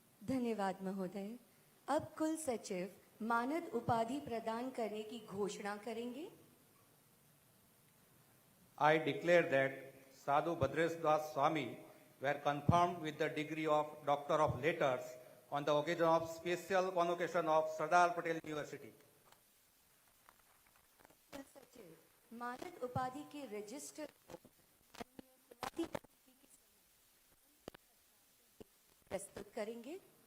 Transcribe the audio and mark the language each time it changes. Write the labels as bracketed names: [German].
[Hindi] धन्यवाद महोदय। अब कुल सचिव मानद उपाधि प्रदान करने की घोषणा करेंगे। [English] I declare that Sadhu Bhadresh Das Swami were confirmed with the degree of Doctor of Letters on the occasion of special convocation of Sardar Patel University. [Hindi] कुल सचिव मानद उपाधि के रजिस्टर को प्रस्तुत करेंगे।